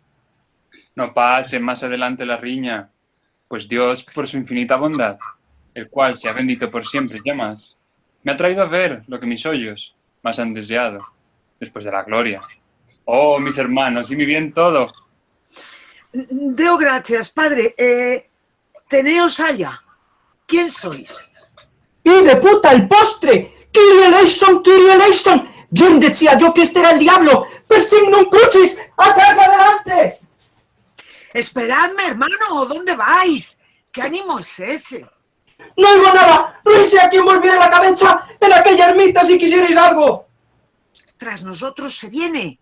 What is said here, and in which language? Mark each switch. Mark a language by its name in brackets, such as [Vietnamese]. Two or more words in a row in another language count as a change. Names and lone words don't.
[Spanish] No pase más adelante la riña, pues Dios, por su infinita bondad, el cual sea bendito por siempre y jamás, me ha traído a ver lo que mis ojos más han deseado, después de la gloria. Oh, mis hermanos, y mi bien todo. [Latin] Deo gracias, [Spanish] padre. Teneos allá. ¿Quién sois? ¡Y de puta el postre! [Greek] ¡Kyrie eleison, Kyrie eleison! [Spanish] Bien decía yo que este era el diablo. [Latin] ¡Persignum crucis! [Spanish] ¡Atrás, adelante! Esperadme, hermano. ¿Dónde vais? ¿Qué ánimo es ese? ¡No oigo nada! ¡No sé a quién volviera la cabeza en aquella ermita si quisierais algo! Tras nosotros se viene.